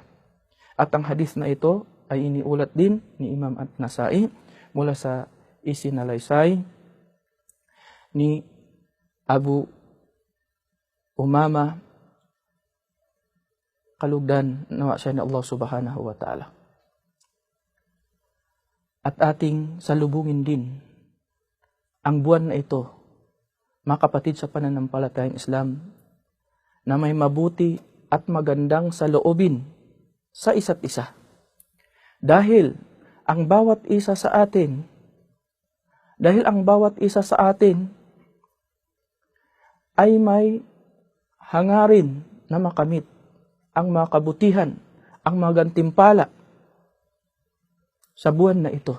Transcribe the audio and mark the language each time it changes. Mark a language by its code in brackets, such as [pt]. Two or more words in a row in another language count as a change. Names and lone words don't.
[tl] At ang hadith na ito ay iniulat din ni Imam An-Nasai mula sa isinalaysay ni Abu Umama, kalugdan nawa siya ni Allah [ar] سبحانه وتعالى. [tl] At ating salubungin din ang buwan na ito, mga kapatid sa pananampalatayang Islam, na may mabuti at magandang saloobin sa isa't isa. Dahil ang bawat isa sa atin ay may hangarin na makamit ang mga kabutihan, ang mga gantimpala sa buwan na ito.